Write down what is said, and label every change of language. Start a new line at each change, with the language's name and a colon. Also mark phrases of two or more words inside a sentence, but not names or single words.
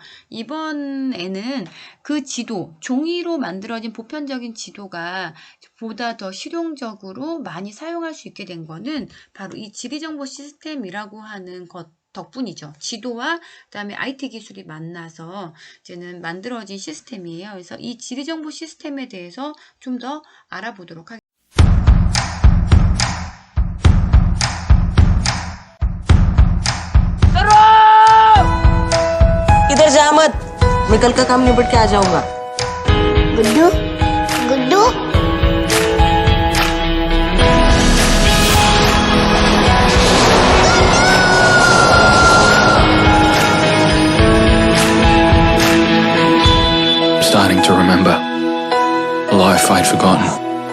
Korean: 이번에는 그 지도, 종이로 만들어진 보편적인 지도가 보다 더 실용적으로 많이 사용할 수 있게 된 거는 바로 이 지리정보 시스템이라고 하는 것 덕분이죠. 지도와 그다음에 IT 기술이 만나서 이제는 만들어진 시스템이에요. 그래서 이 지리정보 시스템에 대해서 좀 더 알아보도록 하겠습니다.
Hindi: इधर जा मत, मैं कल का काम निपट के आ जाऊंगा। गुड्डू गुड्डू
English: Starting to remember a life I'd forgotten.